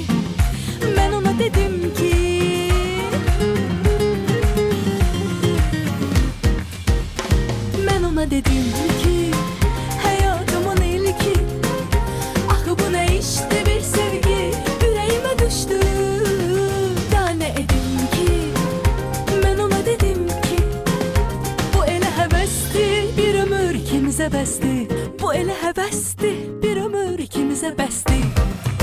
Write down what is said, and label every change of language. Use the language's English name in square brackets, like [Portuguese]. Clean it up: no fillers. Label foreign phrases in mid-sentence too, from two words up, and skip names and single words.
[Turkish] Ben ona dedim ki ben ona dedim ki hayatımın ilki. Ah bu ne işte bir sevgi, yüreğime düştü. Daha ne edim ki? [Azerbaijani] Bir ömür ikimizə bəsdi. Bu elə həvəsdi, bir ömür ikimizə bəsdi.